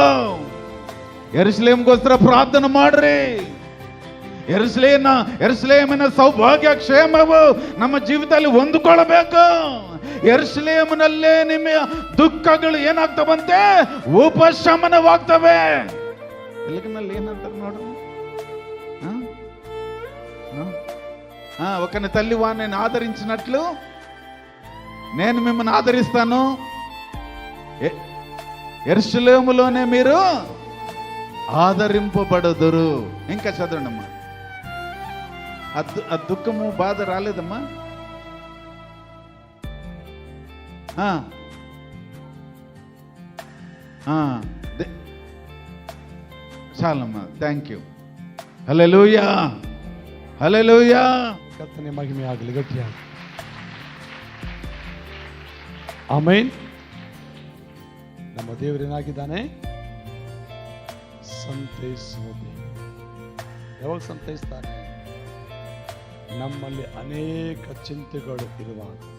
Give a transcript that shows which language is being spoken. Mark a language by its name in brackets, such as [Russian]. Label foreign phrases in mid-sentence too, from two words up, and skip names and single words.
[Kannada] ಯೆರೂಸಲೇಮಿಗೋಸ್ಕರ ಪ್ರಾರ್ಥನೆ ಮಾಡ್ರಿ. ಯೆರೂಸಲೇಮಿನ ಸೌಭಾಗ್ಯ ಕ್ಷೇಮವು ನಮ್ಮ ಜೀವಿತದಲ್ಲಿ ಹೊಂದಿಕೊಳ್ಳಬೇಕು. ಯೆರೂಸಲೇಮಿನಲ್ಲೇ ನಿಮ್ಮ ದುಃಖಗಳು ಏನಾಗ್ತವಂತೆ, ಉಪಶಮನವಾಗ್ತವೆ. ಎಲ್ಲಿಗಿನಲ್ಲಿ ಏನಂತಾರೆ ನೋಡ್ರಿ. [Telugu] ఒకని తల్లి వాడిని ఆదరించినట్లు నేను మిమ్మల్ని ఆదరిస్తాను. యెరూషలేములోనే మీరు ఆదరింపబడుదురు. ఇంకా చదవండమ్మా. ఆ దుఃఖము బాధ రాలేదమ్మా? చాలమ్మా. [English] thank you. [Telugu] హల్లెలూయಾ, [Kannada] ಹಲ್ಲೆಲೂಯಾ. ಕರ್ತನೇ ಮಹಿಮೆ ಆಗಲಿ. ಗಟ್ಟಿಯಾಗಿ ಆಮೆನ್. ನಮ್ಮ ದೇವರೇನಾಗಿದ್ದಾನೆ? ಸಂತೈಸುವ ದೇವರು. ಯಾವಾಗ ಸಂತೈಸ್ತಾನೆ? ನಮ್ಮಲ್ಲಿ ಅನೇಕ ಚಿಂತೆಗಳು ಇರುವಾಗ.